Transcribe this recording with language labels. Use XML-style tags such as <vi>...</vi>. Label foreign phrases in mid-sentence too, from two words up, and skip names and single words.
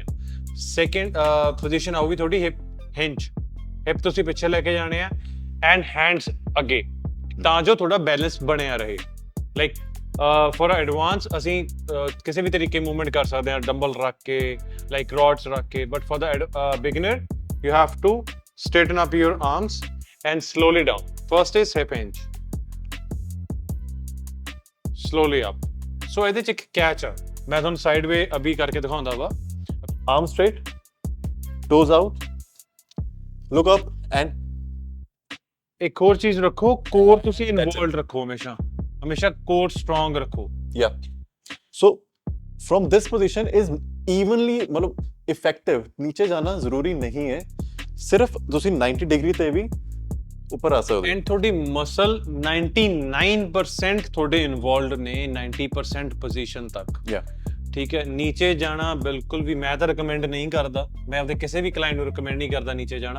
<en>second position</en> <pa>ਆਊਗੀ ਤੁਹਾਡੀ</pa> <en>hip hinge,</en> <pa>ਹਿਪ ਤੁਸੀਂ ਪਿੱਛੇ ਲੈ ਕੇ ਜਾਣੇ ਆ</pa> <en>and hands</en> <pa>ਅੱਗੇ, ਤਾਂ ਜੋ ਤੁਹਾਡਾ ਬੈਲੈਂਸ ਬਣਿਆ ਰਹੇ।</pa> <en>like for advance</en> <pa>ਅਸੀਂ ਕਿਸੇ ਵੀ ਤਰੀਕੇ ਮੂਵਮੈਂਟ ਕਰ ਸਕਦੇ ਹਾਂ, ਡੰਬਲ ਰੱਖ ਕੇ, ਲਾਈਕ ਰੋਡਸ ਰੱਖ ਕੇ,</pa> <en>but for the beginner you have to straighten up your arms and slowly down. First is hip hinge, slowly up.</en> <pa>So ਇਹਦੇ ਚ ਇੱਕ ਕੈਚ ਆ, ਮੈਂ ਤੁਹਾਨੂੰ</pa> <en>side way</en> <pa>ਅਭੀ ਕਰਕੇ ਦਿਖਾਉਂਦਾ ਵਾ।</pa> <en>Arms straight, toes out, look up and</en> <pa>ਇੱਕ ਹੋਰ ਚੀਜ਼ ਰੱਖੋ, ਕੋਰ ਤੁਸੀਂ ਇਨਵੋਲਵਡ ਰੱਖੋ, ਹਮੇਸ਼ਾ</pa> <en>core strong</en> <pa>ਰੱਖੋ।</pa> <en>yeah. So from this position is evenly मतलब ਇਫੈਕਟਿਵ।</en> <pa>ਨੀਚੇ ਜਾਣਾ ਜ਼ਰੂਰੀ ਨਹੀਂ ਹੈ, ਸਿਰਫ ਤੁਸੀਂ 90 ਡਿਗਰੀ ਤੇ ਵੀ ਉੱਪਰ ਆ ਸਕਦੇ ਹੋ। ਐਂਡ ਤੁਹਾਡੀ ਮਸਲ 99% ਤੁਹਾਡੇ ਇਨਵੋਲਵਡ ਨੇ, 90% ਪੋਜੀਸ਼ਨ ਤੱਕ। ਠੀਕ ਹੈ, ਨੀਚੇ ਜਾਣਾ ਬਿਲਕੁਲ ਵੀ ਮੈਂ ਤਾਂ ਰਿਕਮੈਂਡ ਨਹੀਂ ਕਰਦਾ, ਮੈਂ ਆਪਦੇ ਕਿਸੇ ਵੀ ਕਲਾਇੰਟ ਨੂੰ ਰਿਕਮੈਂਡ ਨਹੀਂ ਕਰਦਾ ਨੀਚੇ ਜਾਣਾ।</pa>